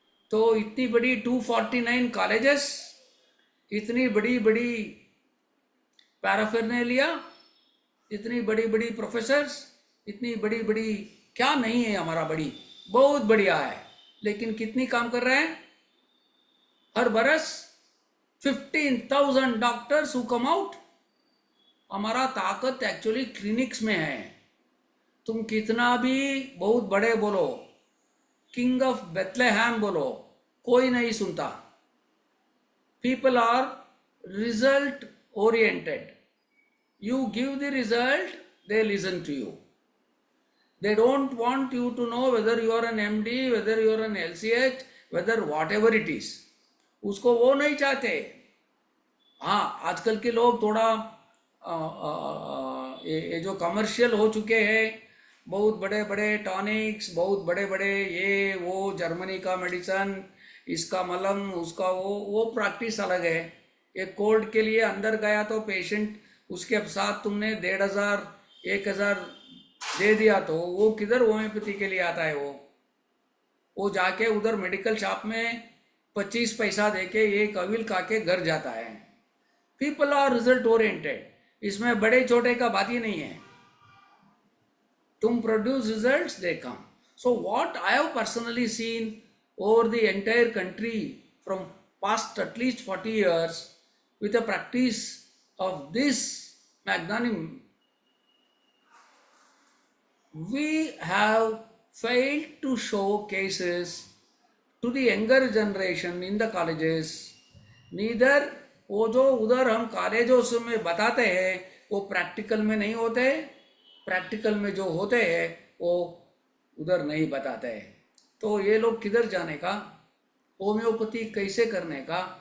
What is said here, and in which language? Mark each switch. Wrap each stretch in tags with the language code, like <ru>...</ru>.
<hi>तो इतनी बड़ी 249 कॉलेजेस, इतनी बड़ी बड़ी पैराफर्नेलिया, इतनी बड़ी बड़ी प्रोफेसर्स, इतनी बड़ी बड़ी क्या नहीं है हमारा, बड़ी बहुत बढ़िया है, लेकिन कितनी काम कर रहे हैं हर बरस 15,000 डॉक्टर्स हु कम आउट। हमारा ताकत एक्चुअली क्लिनिक्स में है। तुम कितना भी बहुत बड़े बोलो, किंग ऑफ बेथलेहम बोलो, कोई नहीं सुनता।</hi> <en>People are result oriented, you give the result, they listen to you. They don't want you to know whether you are an MD, whether you are an LCH, whether whatever it is,</en> <hi>उसको वो नहीं चाहते। हाँ, आजकल के लोग थोड़ा ये जो कमर्शियल हो चुके हैं, बहुत बड़े बड़े टॉनिक्स, बहुत बड़े बड़े ये वो जर्मनी का मेडिसन, इसका मलम, उसका वो प्रैक्टिस अलग है। एक कोल्ड के लिए अंदर गया तो पेशेंट उसके साथ तुमने 1,500 1,000 दे दिया तो वो किधर होम्योपैथी के लिए आता है। वो जाके उधर मेडिकल शॉप में 25 पैसा देके एक अविल खा के घर जाता है।</hi> <en>people are result oriented,</en> <hi>इसमें बड़े छोटे का बात ही नहीं है।</hi> <en>तुम produce results, they come. So what I have personally seen over the entire country from past at least 40 years with a practice of this magnanimity, we have failed to show cases to the younger generation in the colleges.</en> <hi>Neither वो जो उधर हम कॉलेजों में बताते हैं वो practical में नहीं होते, प्रैक्टिकल में जो होते हैं वो उधर नहीं बताते हैं। तो ये लोग किधर जाने का, होम्योपैथी कैसे करने का।</hi>